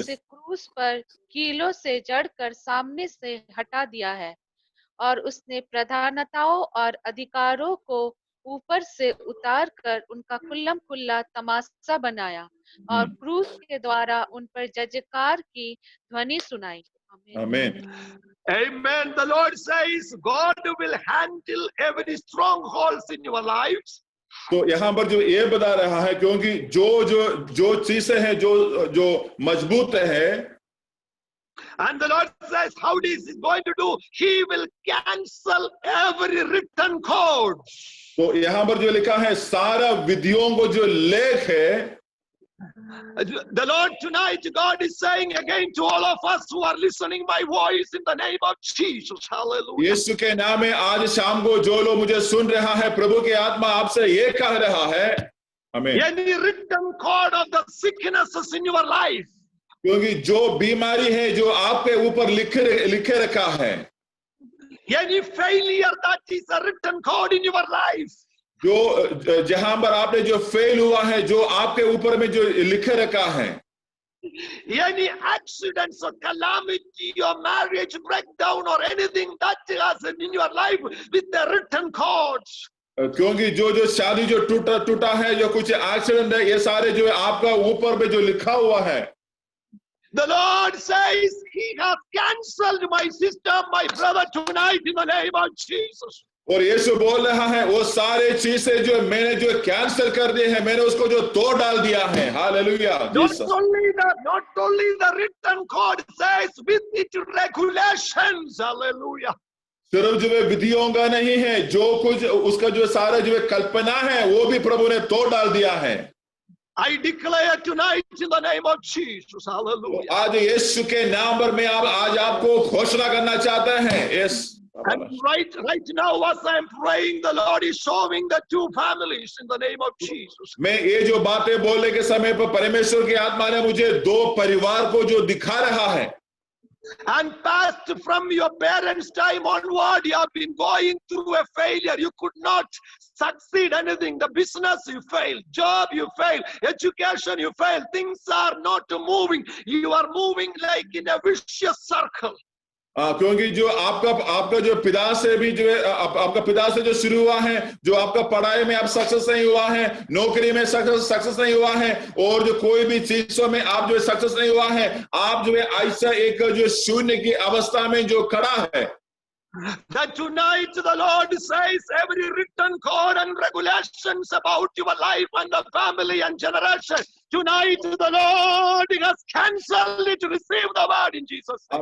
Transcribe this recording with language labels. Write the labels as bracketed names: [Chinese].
[Hindi] उसे क्रूस पर कीलों से जड़कर सामने से हटा दिया है. और उसने प्रधानताओं और अधिकारों को ऊपर से उतार कर उनका खुल्लम खुल्ला तमाशा बनाया और क्रूस के द्वारा उन पर जयजयकार की ध्वनि सुनाई. आमीन. [English] Amen. The Lord says God will handle every strongholds in your lives. [Hindi] तो यहाँ पर जो ये बता रहा है, क्योंकि जो चीजें हैं जो मजबूत है, [English] And the Lord says, how is He going to do? He will cancel every written code. [Hindi] तो यहाँ पर जो लिखा है सारा विधियों को जो लेख है, [English] The Lord tonight, God is saying again to all of us who are listening my voice in the name of Jesus. Hallelujah. [Hindi] यीशु के नाम में आज शाम को जो लोग मुझे सुन रहा है, प्रभु की आत्मा आपसे ये कह रहा है, आमीन. [English] Any written code of the sicknesses in your life, [Hindi] क्योंकि जो बीमारी है जो आपके ऊपर लिखे रखा है, [English] any failure that is a written code in your life, [Hindi] जो जहां पर आपने जो फेल हुआ है, जो आपके ऊपर में जो लिखे रखा है, [English] any accidents or calamity or marriage breakdown or anything that has in your life with the written codes. [Hindi] क्योंकि जो शादी जो टूटा है, जो कुछ एक्सीडेंट है, ये सारे जो है आपका ऊपर में जो लिखा हुआ है. [English] The Lord says He has cancelled, my sister, my brother, tonight in the name of Jesus. [Hindi] और यीशु बोल रहा है वो सारे चीजें जो मैंने जो कैंसिल कर दी है, मैंने उसको जो तोड़ डाल दिया है. Hallelujah. [English] Not only the written code says with its regulations. Hallelujah. [Hindi] सिर्फ जो है विधियों का नहीं है, जो कुछ उसका जो सारा जो है कल्पना है वो भी प्रभु ने तोड़ डाल दिया है. [English] I declare tonight in the name of Jesus. Hallelujah. [Hindi] आज यीशु के नाम पर मैं आज आपको घोषणा करना चाहता है। [English] Yes, And right now, as I am praying, the Lord is showing the two families in the name of Jesus. [Hindi] मैं ये जो बातें बोलने के समय पर परमेश्वर की आत्मा ने मुझे दो परिवार को जो दिखा रहा है। [English] And past from your parents' time onward, you have been going through a failure. You could not succeed anything. The business you failed, job you failed, education you failed. Things are not moving. You are moving like in a vicious circle. [Hindi] क्योंकि जो आपका जो पिता से भी जो है आपका पिता से जो शुरू हुआ है, जो आपका पढ़ाई में आप सक्सेस नहीं हुआ है, नौकरी में सक्सेस नहीं हुआ है, और जो कोई भी चीजों में आप जो सक्सेस नहीं हुआ है, आप जो है ऐसा एक जो शून्य की अवस्था में जो खड़ा है। [English] That tonight the Lord says every written code and regulations about your life and the family and generation, tonight the Lord has cancelled it. Receive the word in Jesus' name.